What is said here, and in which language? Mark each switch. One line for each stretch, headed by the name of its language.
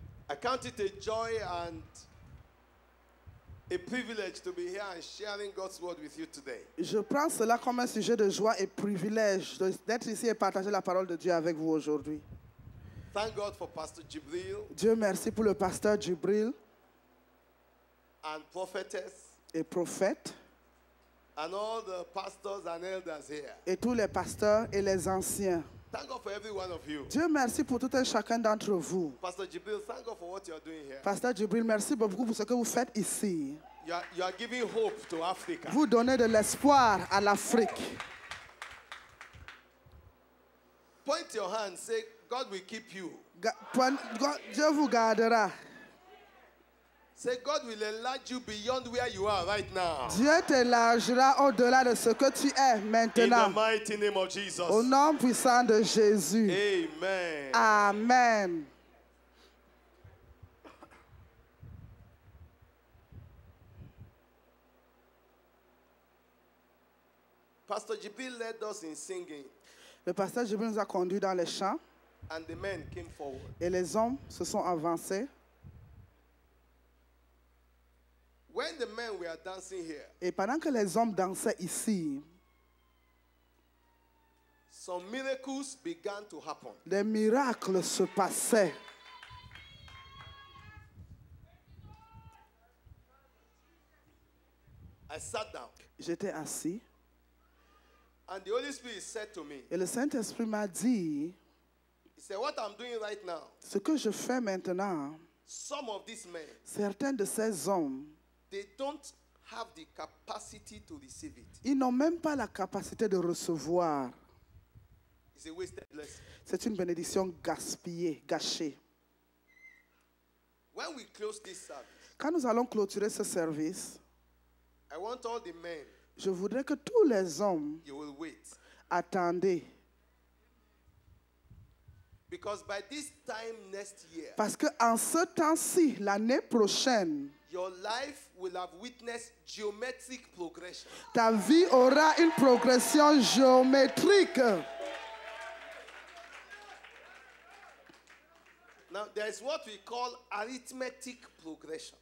English: I count it a joy and a privilege to be here and sharing God's word with you today.
French: Je prends cela comme un sujet de joie et privilège d'être ici et partager la parole de Dieu avec vous aujourd'hui.
English: Thank God for Pastor Jibril
French: Dieu merci pour le pasteur Djibril
English: and prophetess
French: et prophète
English: and all the pastors and elders here.
French: et tous les pasteurs et les anciens.
English: Thank God for every one of you.
French: Dieu merci pour tout un chacun d'entre vous.
English: Pastor Jibril, thank God for what you are doing here.
French: Pasteur Djibril, merci beaucoup pour ce que vous faites ici.
English: You are giving hope to Africa.
French: Vous donnez de l'espoir à l'Afrique.
English: Point your hand, say, God will keep you.
French: Dieu vous gardera.
English: Say, God will enlarge you beyond where you are right now.
French: Dieu t'élargira au-delà de ce que tu es
English: In the
French: maintenant.
English: mighty name of Jesus.
French: Au nom puissant de Jésus.
English: Amen.
French: Amen.
English: Pastor Jibril led us in singing,
French: Le pasteur Djibril nous a conduits dans les champs
English: and the men came forward.
French: et les hommes se sont avancés.
English: When the men were dancing here,
French: Et pendant que les hommes dansaient ici,
English: some miracles began to happen.
French: des miracles se passaient.
English: I sat down,
French: J'étais assis
English: and the Holy Spirit said to me,
French: et le Saint-Esprit m'a dit,
English: He said, what I'm doing right now,
French: ce que je fais maintenant,
English: some of these men,
French: certains de ces hommes,
English: they don't have the capacity to receive it.
French: ils n'ont même pas la capacité de recevoir.
English: It's a wasted blessing.
French: C'est une bénédiction gaspillée, gâchée.
English: When we close this service,
French: Quand nous allons clôturer ce service,
English: I want all the men,
French: je voudrais que tous les hommes
English: you will wait.
French: attendent.
English: Because by this time next year,
French: Parce qu'en ce temps-ci, l'année prochaine,
English: your life will have witnessed geometric progression.
French: ta vie aura une progression géométrique.
English: Now, there is what we call arithmetic progression.